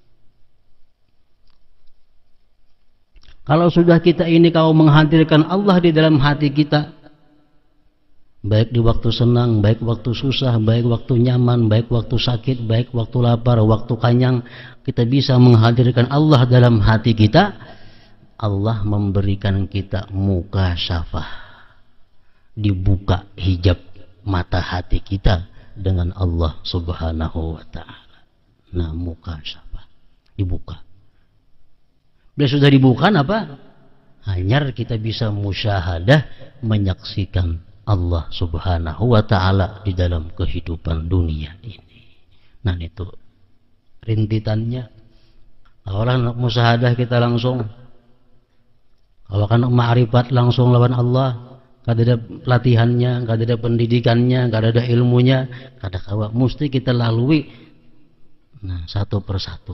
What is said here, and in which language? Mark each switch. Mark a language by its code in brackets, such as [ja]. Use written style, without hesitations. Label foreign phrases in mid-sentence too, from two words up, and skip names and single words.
[id] Kalau sudah kita ini kalau menghadirkan Allah di dalam hati kita, baik di waktu senang, baik waktu susah, baik waktu nyaman, baik waktu sakit, baik waktu lapar, waktu kanyang, kita bisa menghadirkan Allah dalam hati kita, Allah memberikan kita mukasyafah, dibuka hijab mata hati kita dengan Allah [ar] Subhanahu wa ta'ala. [id] Nah mukasyafah dibuka. Bila sudah dibuka apa? Hanya kita bisa musyahadah, menyaksikan Allah [ar] Subhanahu wa ta'ala [id] di dalam kehidupan dunia ini. Nah itu rintitannya. [bjn] Kalau anak musyahadah kita langsung, kalau anak ma'rifat langsung lawan Allah, kada ada pelatihannya, kada ada pendidikannya, kada ada ilmunya, kada kawa, mesti kita lalui satu persatu.